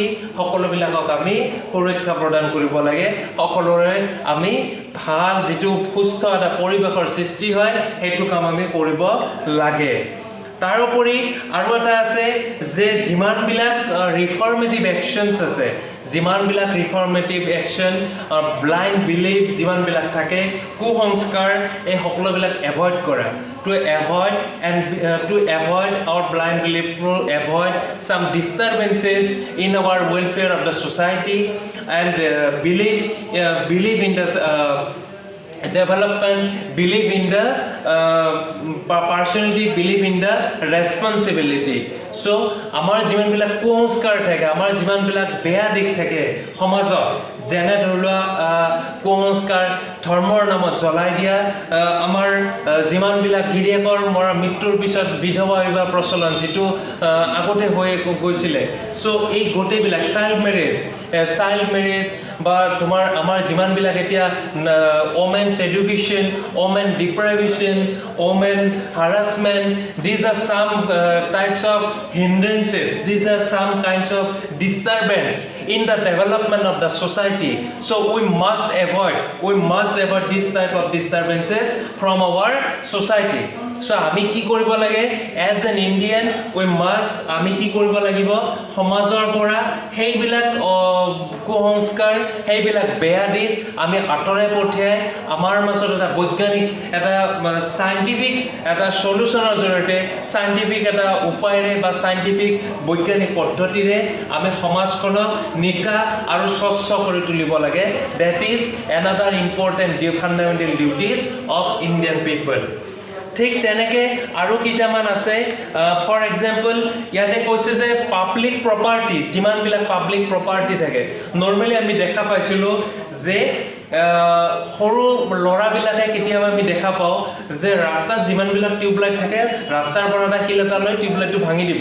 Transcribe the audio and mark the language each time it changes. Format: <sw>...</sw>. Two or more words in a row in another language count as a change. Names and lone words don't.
<as>সকলোবিলাকক আমি সুৰক্ষা প্ৰদান কৰিব লাগে সকলোৰে আমি ভাল যিটো সুস্থ এটা পৰিৱেশৰ সৃষ্টি হয় সেইটো কাম আমি কৰিব লাগে তাৰোপৰি আৰু এটা আছে যে যিমানবিলাক</as> <en>reformative actions</en> <as>আছে যিমানবিলাক</as> <en>reformative action blind belief</en> <as>যিমানবিলাক থাকে কুসংস্কাৰ এই সকলোবিলাক এভইড কৰা to</as> <en>avoid our blind belief to avoid some disturbances in our welfare of the society and believe in the development believe in the personality believe in the responsibility so</en> <as>আমাৰ যিমানবিলাক কুসংস্কাৰ থাকে আমাৰ যিমানবিলাক বেয়া দিক থাকে সমাজত যেনে ধৰিলোৱা কুসংস্কাৰ ধৰ্মৰ নামত জ্বলাই দিয়া আমাৰ যিমানবিলাক গিৰিয়েকৰ মৰা মৃত্যুৰ পিছত বিধৱা বিবাহ প্ৰচলন যিটো আগতে হৈ গৈছিলে সো এই গোটেইবিলাক</as> <en>child marriage</en> <as>বা তোমাৰ আমাৰ যিমানবিলাক এতিয়া</as> <en>women's education women deprivation women harassment these are some types of hindrances these are some kinds of disturbance in the development of the society so we must avoid this type of disturbances from our society so</en> <as>আমি কি কৰিব লাগে</as> <en>as an Indian we must</en> <as>আমি কি কৰিব লাগিব সমাজৰ পৰা সেইবিলাক কুসংস্কাৰ সেইবিলাক বেয়া দিশ আমি আঁতৰাই পঠিয়াই আমাৰ মাজত এটা বৈজ্ঞানিক এটা সাইন্টিফিক এটা সলিউশনৰ জৰিয়তে সাইন্টিফিক এটা উপায়েৰে বা সাইন্টিফিক বৈজ্ঞানিক পদ্ধতিৰে আমি সমাজখনক নিকা আৰু স্বচ্ছ কৰি তুলিব লাগে</as> <en>that is another important fundamental duties of Indian people</en> <as>ঠিক তেনেকে আৰু কিটামান আছে</as> <en>for example</en> <as>ইয়াতে কৈছে যে</as> <en>public property</en> <as>যিমানবিলাক</as> <en>public property</en> <as>থাকে নৰ্মেলি আমি দেখা পাইছিলো যে সৰু লৰাবিলাকে কেতিয়াবা আমি দেখা পাও যে ৰাস্তাত যিমানবিলাক টিউবলাইট থাকে ৰাস্তাৰ পৰা এটা শিল এটা লৈ টিউবলাইটটো ভাঙি</as>